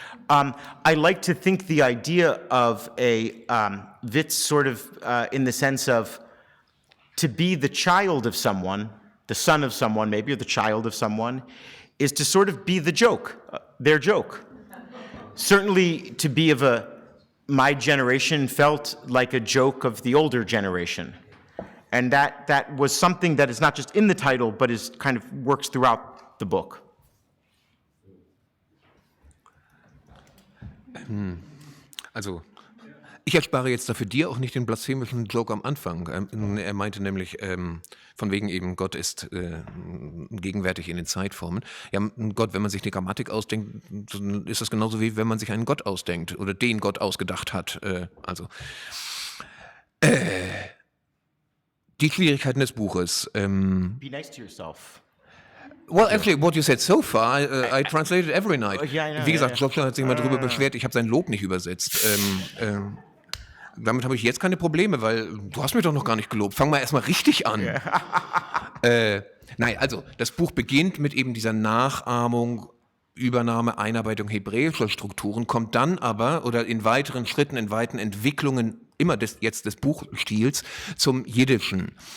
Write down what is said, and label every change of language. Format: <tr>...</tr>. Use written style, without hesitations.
<en>I like to think the idea of a Witz sort of in the sense of to be the child of someone, the son of someone maybe, or the child of someone, is to sort of be the joke, their joke. Certainly to be of my generation felt like a joke of the older generation. And that was something that is not just in the title, but is kind of works throughout the book.</en> <de>Also, ich erspare jetzt dafür dir auch nicht den blasphemischen Joke am Anfang. Er meinte nämlich, von wegen eben, Gott ist gegenwärtig in den Zeitformen. Ja, Gott, wenn man sich die Grammatik ausdenkt, dann ist das genauso wie wenn man sich einen Gott ausdenkt oder den Gott ausgedacht hat. Die Schwierigkeiten des Buches.</de> <en>Be nice to yourself. Well, actually, what you said so far, I translated every night. Yeah, I know,</en> <de>Wie gesagt, Joshua hat sich mal darüber beschwert, ich habe sein Lob nicht übersetzt. Damit habe ich jetzt keine Probleme, weil du hast mich doch noch gar nicht gelobt. Fang mal erstmal richtig an. Nein, also das Buch beginnt mit eben dieser Nachahmung, Übernahme, Einarbeitung hebräischer Strukturen, kommt dann aber, oder in weiteren Schritten, in weiten Entwicklungen immer des Buchstils zum Jiddischen.</de>